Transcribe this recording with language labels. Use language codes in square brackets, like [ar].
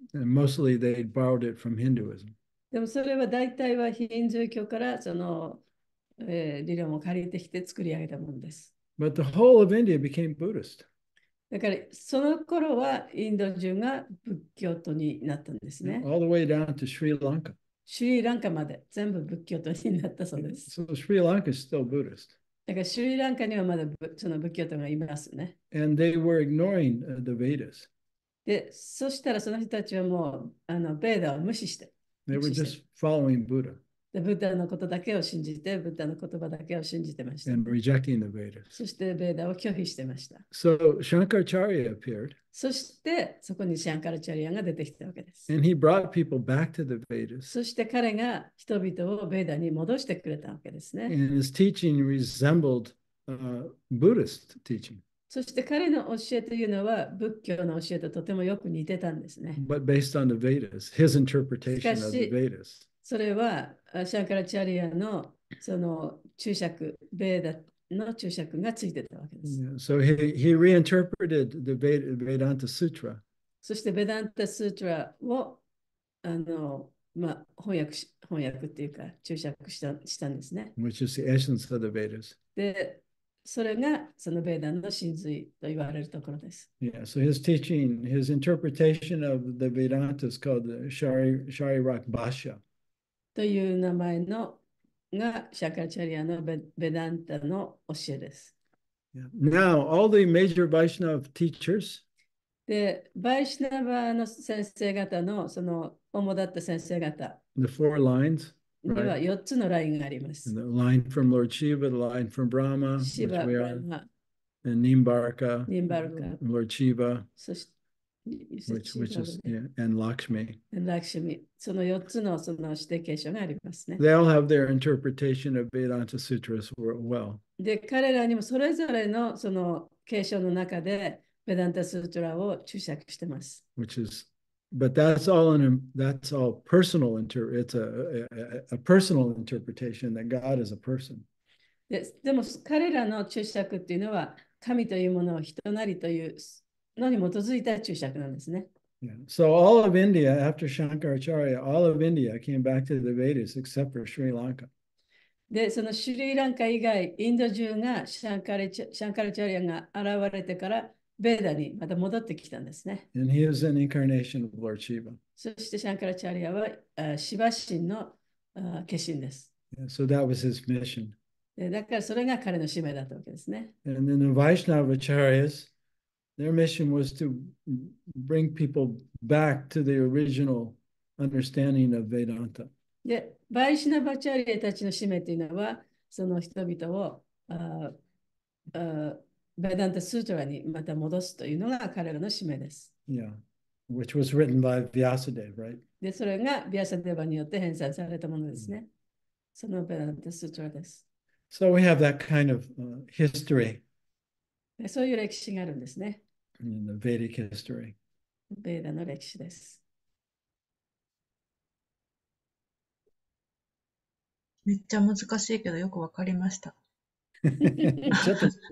[en] And mostly they borrowed it from Hinduism. [ja] でもそれは大体はヒンズー教からその、理論を借りてきて作り上げたものです。 [en] But the whole of India became Buddhist. [ja] だからその頃はインド中が仏教徒になったんですね。 [en] All the way down to Sri Lanka. [ja] シュリランカまで全部仏教徒になったそうです。 [en] So Sri Lanka is still Buddhist. [ja] だからシュリランカにはまだその仏教徒がいますね。 [en] And they were ignoring the Vedas. [ja] で、そしたらその人たちはもうベーダを無視して。 [en] They were just following Buddha [ja] で、ブッダのことだけを信じて、ブッダの言葉だけを信じてました。 [en] and rejecting the Vedas. [ja] そしてベーダを拒否してました。 [en] So Shankaracharya appeared [ja] そしてそこにシャンカラチャリアが出てきたわけです。 [en] and he brought people back to the Vedas. [ja] そして彼が人々をベーダに戻してくれたわけですね。 [en] And his teaching resembled Buddhist teaching, [ja] そして彼の教えというのは仏教の教えととてもよく似てたんですね。 [en] but based on the Vedas, his interpretation of the Vedas. [ja] それはシャンカラチャリアのその注釈、ベーダの注釈がついてたわけです。 [en] Yeah, so he reinterpreted the Vedanta Sutra. [ja] そしてベダンタスートラを翻訳っていうか注釈したんですね。 [en] Which is the essence of the Vedas. [ja] で、それがそのベーダンの真髄と言われるところです。 [en] Yeah, so his teaching, his interpretation of the Vedanta is called the Sharirak Bhashya. [ja] という名前のがシャンカラチャリアのベダンタの教えです。 [en] Yeah. Now, all the major Vaishnava teachers [ja] で、バイシナバの先生方のその主だった先生方 [en] the four lines, [ja] には [en] right? [ja] 4つのラインがあります。 [en] And the line from Lord Shiva, the line from Brahma, [ja] シ [en] which [ja] バ、 [en] we [ja] ブラ [en] are, [ja] マ、 [en] and Nimbarka, [ja] ニンバルカ、 [en] Lord Shiva, [ja] そして [en] which is, yeah, and Lakshmi. [ja] ラクシュミ、その4つのその指定継承がありますね。 [en] They all have their interpretation of Vedanta Sutras well. [ja] で、彼らにもそれぞれのその継承の中でベダンタスートラを注釈してます。 [en] Which is, but that's all personal. It's a personal interpretation that God is a person. [ja] でも彼らの注釈っていうのは神というものを人なりというのに基づいた注釈なんですね。 [en] Yeah. So all of India, after Shankaracharya, all of India came back to the Vedas except for Sri Lanka. [ja] で、そのシュリランカ以外、インド中がシャンカラチャリアが現れてからベーダにまた戻ってきたんですね。 [en] And he is an incarnation of Lord Shiva. [ja] そしてシャンカラチャリアはシバ神の化身です。 [en] Yeah, so that was his mission. [ja] でだからそれが彼の使命だったわけですね。 [en] And then the Vaishnavacharyas, their mission was to bring people back to the original understanding of Vedanta. [ja] で、バイシナバチャリアたちの使命というのは、その人々をベダンタスートラにまた戻すというのが彼らの使命です。 [en] Yeah. which was written by Vyasadeva, right? [ja] で、それがビアサデバによって編纂されたものですね。そのベダンタスートラです。 [en] So we have that kind of history [ja] で、そういう歴史があるんですね。 [en] in the Vedic history. [ja] ベーダの歴史です。めっちゃ難しいけどよくわかりました。ちょっと